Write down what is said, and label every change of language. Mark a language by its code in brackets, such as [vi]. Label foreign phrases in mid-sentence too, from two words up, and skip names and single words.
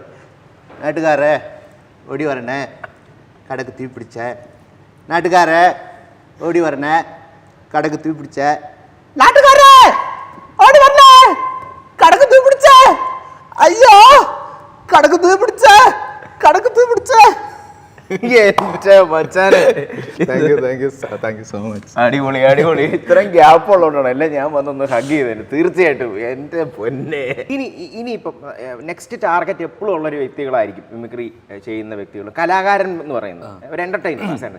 [ta] நாட்டுக்கார ஓடி வரனே கடைக்கு தீ பிடிச்ச, நாட்டுக்கார ஓடி வரனே கடைக்கு தூக்கி பிடிச்ச, நாட்டுக்கார ஓடி வரல கடைக்கு தூக்கி பிடிச்ச, ஐயோ கடைக்கு தூக்கி பிடிச்ச, கடைக்கு தூக்கி பிடிச்ச. [ml] അടിപൊളി. ഇത്രയും ഗ്യാപ്പ് ഉള്ളതുകൊണ്ടാണ് അല്ലേ ഞാൻ വന്നൊന്ന് ഹഗ് ചെയ്തത്. തീർച്ചയായിട്ടും എൻ്റെ പൊന്നെ. ഇനിയിപ്പം [en] next target [ml] എപ്പോഴും ഉള്ളൊരു വ്യക്തികളായിരിക്കും മിമിക്രി ചെയ്യുന്ന വ്യക്തികൾ, കലാകാരൻ എന്ന് പറയുന്നത് ഒരു എൻ്റർടൈനർ.